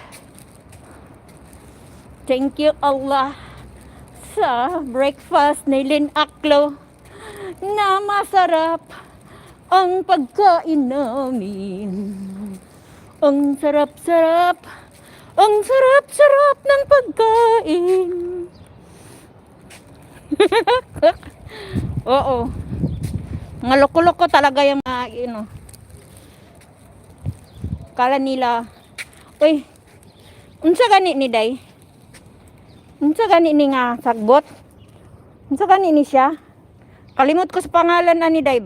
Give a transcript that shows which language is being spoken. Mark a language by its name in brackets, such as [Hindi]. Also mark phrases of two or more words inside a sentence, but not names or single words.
[English] Thank you [Filipino] Allah sa breakfast ni Lin Aklo na masarap ang pagkain namin. Ang sarap-sarap, ang sarap-sarap ng pagkain. Oo. Mga loko-loko talaga yung mga kala nila, uy, [Cebuano] unsa gani ni day? Unsa gani ni nga sagbot? Unsa gani ni siya? Kalimot ko sa pangalan ani day ba?